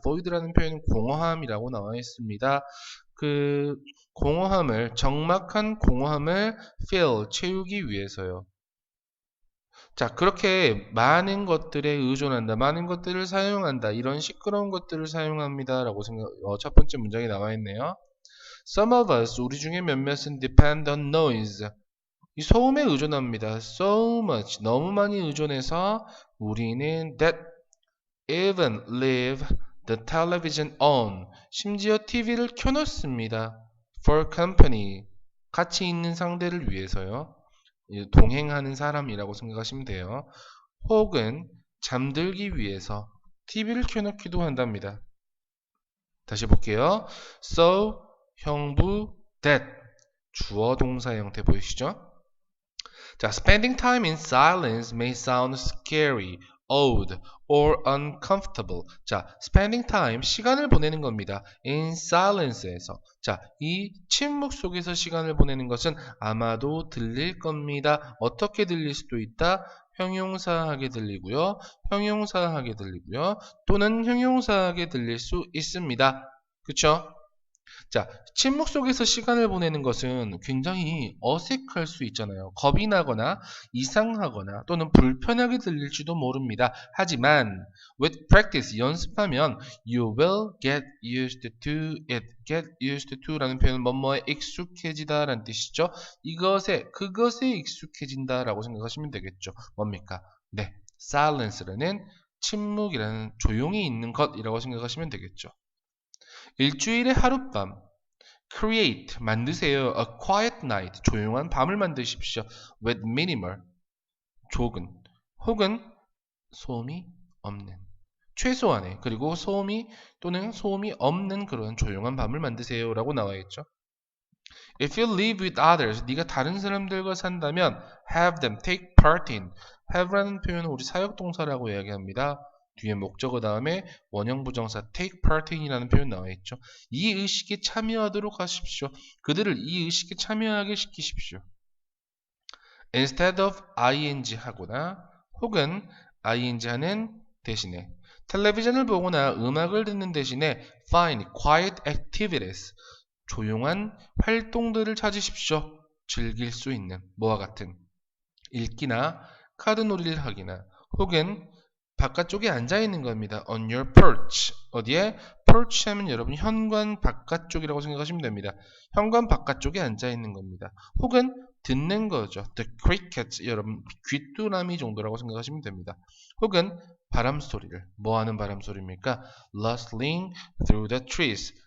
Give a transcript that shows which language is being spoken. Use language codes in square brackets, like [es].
[ko] void라는 표현은 공허함이라고 나와 있습니다. 그 공허함을, 적막한 공허함을 fill, 채우기 위해서요. 자, 그렇게 많은 것들에 의존한다, 많은 것들을 사용한다, 이런 시끄러운 것들을 사용합니다. 라고 첫 번째 문장에 나와 있네요. [en] Some of us, [ko] 우리 중에 몇몇은 [en] depend on noise. [ko] 이 소음에 의존합니다. [en] So much, [ko] 너무 많이 의존해서 우리는 [en] that even leave the television on. [ko] 심지어 TV를 켜놓습니다. [en] For company. [ko] 같이 있는 상대를 위해서요. 동행하는 사람이라고 생각하시면 돼요. 혹은 잠들기 위해서 TV를 켜놓기도 한답니다. 다시 볼게요. So, 형부, that. 주어 동사 형태 보이시죠? 자, [en] spending time in silence may sound scary, odd, or uncomfortable. [ko] 자, spending time, 시간을 보내는 겁니다. in silence에서. 자, 이 침묵 속에서 시간을 보내는 것은 아마도 들릴 겁니다. 어떻게 들릴 수도 있다? 형용사하게 들리고요. 형용사하게 들리고요. 또는 형용사하게 들릴 수 있습니다. 그쵸? 자, 침묵 속에서 시간을 보내는 것은 굉장히 어색할 수 있잖아요. 겁이 나거나 이상하거나 또는 불편하게 들릴지도 모릅니다. 하지만 [en] with practice, [ko] 연습하면 [en] you will get used to it. [ko] get used to라는 표현은 뭐뭐에 익숙해지다 라는 뜻이죠. 그것에 익숙해진다 라고 생각하시면 되겠죠. 뭡니까? 네, silence라는 침묵이라는 조용히 있는 것이라고 생각하시면 되겠죠. 일주일에 하룻밤 create 만드세요. [en] A quiet night [ko] 조용한 밤을 만드십시오. [en] With minimal [ko] 조금 혹은 소음이 없는 최소한의 그리고 소음이 또는 소음이 없는 그런 조용한 밤을 만드세요라고 나와 있죠. [en] If you live with others, [ko] 네가 다른 사람들과 산다면 [en] have them take part in. [ko] have라는 표현은 우리 사역동사라고 이야기합니다. 뒤에 목적어 다음에 원형 부정사 take part in이라는 표현 나와 있죠. 이 의식에 참여하도록 하십시오. 그들을 이 의식에 참여하게 시키십시오. Instead of ing 하거나 혹은 ing 하는 대신에 텔레비전을 보거나 음악을 듣는 대신에 [en] find quiet activities [ko] 조용한 활동들을 찾으십시오. 즐길 수 있는 뭐와 같은 읽기나 카드놀이를 하기나 혹은 바깥쪽에 앉아 있는 겁니다. [en] On your perch. [ko] 어디에? perch 하면 여러분 현관 바깥쪽이라고 생각하시면 됩니다. 현관 바깥쪽에 앉아 있는 겁니다. 혹은 듣는 거죠. [en] The crickets. [ko] 여러분 귀뚜라미 정도라고 생각하시면 됩니다. 혹은 바람 소리를 뭐 하는 바람 소리입니까? [en] Rustling through the trees.